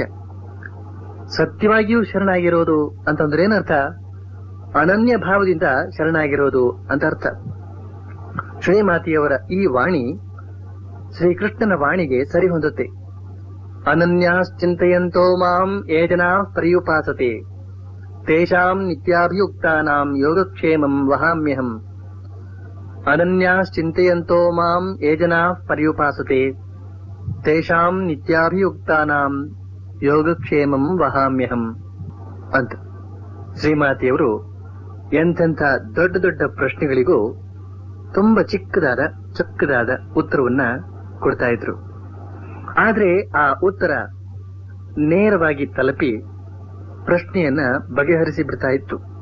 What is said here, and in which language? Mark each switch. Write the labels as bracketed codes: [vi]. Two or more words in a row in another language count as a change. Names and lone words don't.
[kn] ಸತ್ಯವಾಗಿಯೂ ಶರಣಾಗಿರೋದು ಅಂತಂದ್ರೆ ಏನರ್ಥ? ಅನನ್ಯ ಭಾವದಿಂದ ಶರಣಾಗಿರೋದು ಅಂತ ಅರ್ಥ. ಶ್ರೀಮಾತೆಯವರ ಈ ವಾಣಿ ಶ್ರೀಕೃಷ್ಣನ ವಾಣಿಗೆ ಸರಿ ಹೊಂದುತ್ತೆ. [sa] ಅನನ್ಯಾಶ್ಚಿಂತಯಂತೋ ಮಾಂ ಯೇ ಜನಾ ಪರ್ಯುಪಾಸತೆ ತೇಷಾಂ ನಿತ್ಯಾಭಿಯುಕ್ತಾನಾಂ ಯೋಗಕ್ಷೇಮಂ ವಹಾಮ್ಯಹಂ. ಅನನ್ಯಾಶ್ಚಿಂತಯಂತೋ ಮಾಂ ಯೇ ಜನಾ ಪರ್ಯುಪಾಸತೆ ತೇಷಾಂ ನಿತ್ಯಾಭಿಯುಕ್ತಾನಾಂ ಯೋಗಕ್ಷೇಮಂ ವಹಾಮ್ಯಹಂ ಅಂತ. [kn] ಶ್ರೀಮಾತೆಯವರು ಎಂತೆಂಥ ದೊಡ್ಡ ದೊಡ್ಡ ಪ್ರಶ್ನೆಗಳಿಗೂ ತುಂಬಾ ಚೊಕ್ಕದಾದ ಉತ್ತರವನ್ನ ಕೊಡ್ತಾ ಇದ್ರು. ಆದ್ರೆ ಆ ಉತ್ತರ ನೇರವಾಗಿ ತಲುಪಿ ಪ್ರಶ್ನೆಯನ್ನ ಬಗೆಹರಿಸಿ ಬಿಡ್ತಾ ಇತ್ತು.